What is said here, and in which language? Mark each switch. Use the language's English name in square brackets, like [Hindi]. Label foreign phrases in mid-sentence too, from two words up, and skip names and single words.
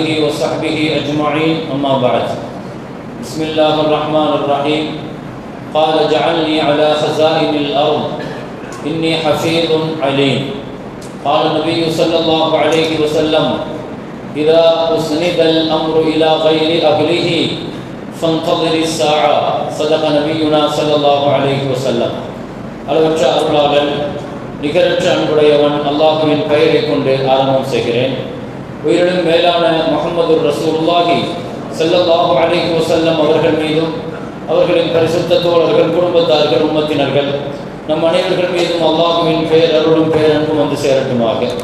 [Arabic] وصحبه أجمعين أما بعد بسم الله الرحمن الرحيم قال اجعلني على خزائن الأرض إني حفيظ عليم قال النبي صلى الله عليه وسلم إذا أسند الأمر إلى غير أهله فانتظر الساعة صدق نبينا صلى الله عليه وسلم [Tamil] அளவற்ற அருளாளன் நிகரற்ற அன்புடையவன் அல்லாஹுவின் பெயரை கொண்டு ஆரம்பம் செய்கிறேன். உயிரினும் மேலான முஹம்மது [Arabic] رسول الله صلى الله عليه وسلم [Tamil] அவர்கள் மீதும் அவர்களின் பரிசுத்த தோழர்கள், குடும்பத்தார்கள், உம்மத்தினர்கள் நம் அனைவர்கள் மீதும் அல்லாஹுவின் பெயர் அருளும் பேரன்பும் வந்து சேரட்டுமாக.